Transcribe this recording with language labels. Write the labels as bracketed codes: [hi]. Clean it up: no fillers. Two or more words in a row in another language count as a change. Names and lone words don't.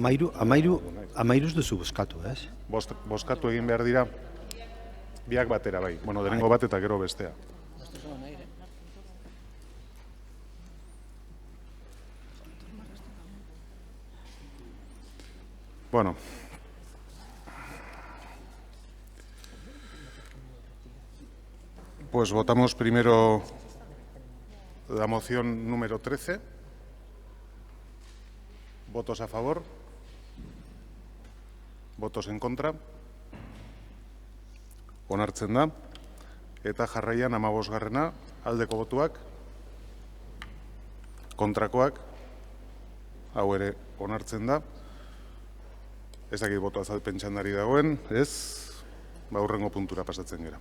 [eu] Amairuz duzu bozkatu, ez? Bozkatu egin behar dira, biak batera bai, denengo bat eta gero bestea. [es] Bueno, pues votamos primero la moción número 13. ¿Votos a favor? ¿Votos en contra? [eu] Onartzen da. Eta jarraian 15garrena, aldeko botuak, kontrakoak, hau ere onartzen da. Ez dakit boto azalpen txandari dagoen, ez, hurrengo puntura pasatzen gera.